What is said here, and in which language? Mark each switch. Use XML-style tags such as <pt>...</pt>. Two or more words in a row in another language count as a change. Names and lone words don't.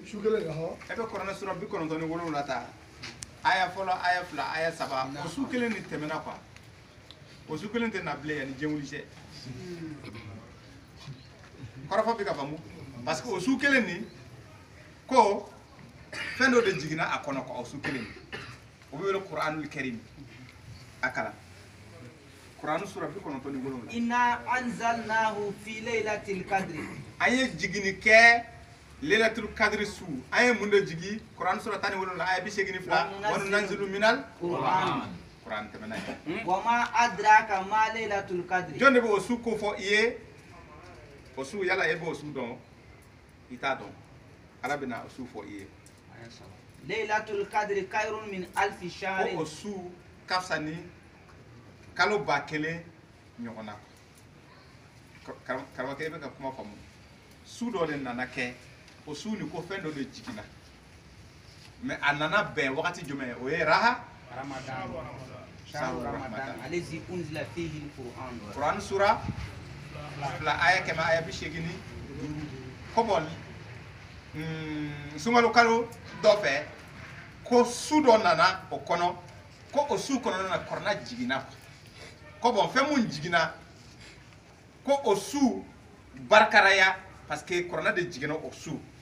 <bm>e bɛ kuranɛ sura 97 ta aya fɔlɔ aya fila aya saba o su kelen nin tɛmɛna quoi o su kelen tɛ na bilen yanni diɲɛ wuli cɛ kɔrɔfɔ bɛ ka faamu</bm> <fr>parce que</fr> <bm>o su kelen nin ko fɛn dɔ de jiginna a kɔnɔ quoi o su kelen nin o bɛ wele</bm> <ar>القرآن الكريم</ar> <bm>a kalan kuranɛ sura 97</bm> <ar>إنا أنزلناه في ليلة القدر</ar> <bm>an ye jigini kɛ</bm> <ar>ليلة القدر</ar> <bm>su an ye mun de jigi kuranɛ sura 17 aya 82</bm> <ar>وننزل من قرآن</ar> <bm>kuranɛ tɛmɛna ye</bm> <ar>وما أدراك ما ليلة القدر</ar> <bm>jɔn de bɛ o su ko fɔ i ye o su yala e b'o su dɔn i t'a dɔn ala bɛna o su fɔ i ye</bm> <ar>ليلة القدر خير من ألف</ar> <bm>ko</bm> <ar>شهر</ar> <bm>o su ka fisa ni kalo 1000 ɲɔgɔnna karamɔgɔkɛ i bɛ ka kuma faamu su dɔ de nana kɛ o su ni ko fɛn dɔ de jiginna mais a nana bɛn wagati jumɛn o ye raha</bm> <ar>شهر رمضان الذي أنزل فيه القرآن</ar> <bm>kuranɛ sura fila aya 100 aya 85 ko bɔ sunkalo kalo dɔ fɛ ko su dɔ nana o kɔnɔ ko o su kɔnɔna na kuranɛ jiginna ko bɔn fɛn mun jiginna ko o su barikaraya</bm> <fr>parce que</fr> <bm>kuranɛ de jiginna o su</bm>